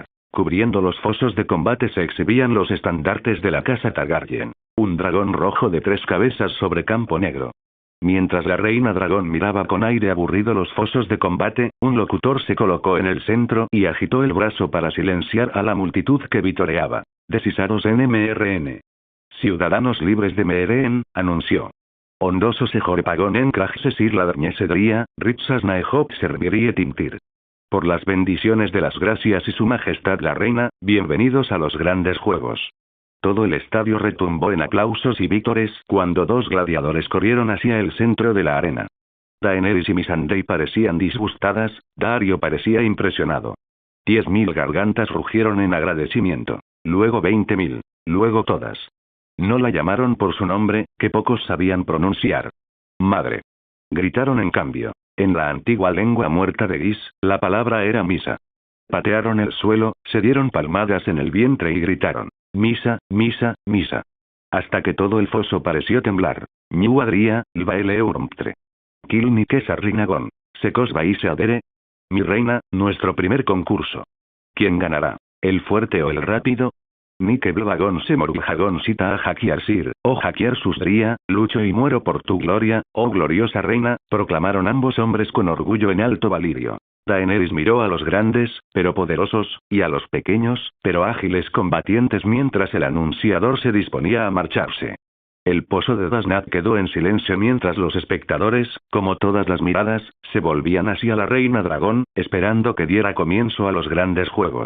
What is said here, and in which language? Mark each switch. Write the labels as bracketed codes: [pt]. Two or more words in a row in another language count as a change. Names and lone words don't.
[es] Cubriendo los fosos de combate se exhibían los estandartes de la casa Targaryen, un dragón rojo de 3 cabezas sobre campo negro. Mientras la reina dragón miraba con aire aburrido los fosos de combate, un locutor se colocó en el centro y agitó el brazo para silenciar a la multitud que vitoreaba. Desisaros NMRN. Ciudadanos libres de Meereen, anunció. Ondoso se jorepagón en Krajsesir la Darñesedría, Ritsas Naehop servirie Tintir. Por las bendiciones de las gracias y su majestad la reina, bienvenidos a los grandes juegos. Todo el estadio retumbó en aplausos y vítores cuando 2 gladiadores corrieron hacia el centro de la arena. Daenerys y Missandei parecían disgustadas, Daario parecía impresionado. 10.000 gargantas rugieron en agradecimiento. Luego 20.000. Luego todas. No la llamaron por su nombre, que pocos sabían pronunciar. Madre. Gritaron en cambio. En la antigua lengua muerta de Gis, la palabra era misa. Patearon el suelo, se dieron palmadas en el vientre y gritaron. Misa, misa, misa. Hasta que todo el foso pareció temblar. Ñu adria, lvaele urmptre. Kil ni kesarrinagón. Secos vaise adere. Mi reina, nuestro primer concurso. ¿Quién ganará? ¿El fuerte o el rápido? Ni que blvagón se moruljagón sita a jaquiar sir, o jaquiar susdría, lucho y muero por tu gloria, oh gloriosa reina, proclamaron ambos hombres con orgullo en alto valirio. Daenerys miró a los grandes, pero poderosos, y a los pequeños, pero ágiles combatientes mientras el anunciador se disponía a marcharse. El pozo de Daznak quedó en silencio mientras los espectadores, como todas las miradas, se volvían hacia la reina dragón, esperando que diera comienzo a los grandes juegos.